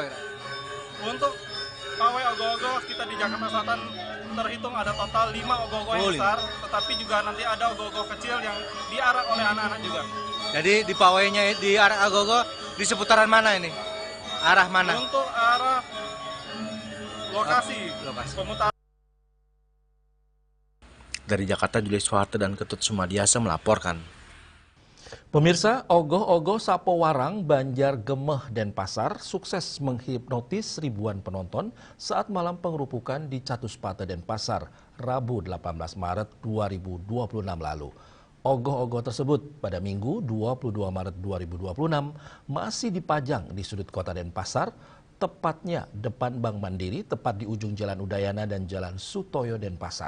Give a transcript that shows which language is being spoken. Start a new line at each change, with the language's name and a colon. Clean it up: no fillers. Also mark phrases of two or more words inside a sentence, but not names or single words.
Indonesian: Untuk pawai ogoh-ogoh kita di Jakarta Selatan terhitung ada total 5 ogoh-ogoh yang besar, tetapi juga nanti ada ogoh-ogoh kecil yang diarak oleh anak-anak juga. Jadi di pawainya di arak ogoh-ogoh di seputaran mana ini? Arah mana? Untuk arah lokasi. Pemutaran. Dari Jakarta, Julius Soeharto dan Ketut Sumadiasa melaporkan. Pemirsa, ogoh-ogoh Sapo Warang, Banjar, Gemeh, Denpasar sukses menghipnotis ribuan penonton saat malam pengerupukan di Catuspata, Denpasar, Rabu 18 Maret 2026 lalu. Ogoh-ogoh tersebut pada Minggu 22 Maret 2026 masih dipajang di sudut kota Denpasar, tepatnya depan Bank Mandiri, tepat di ujung Jalan Udayana dan Jalan Sutoyo, Denpasar.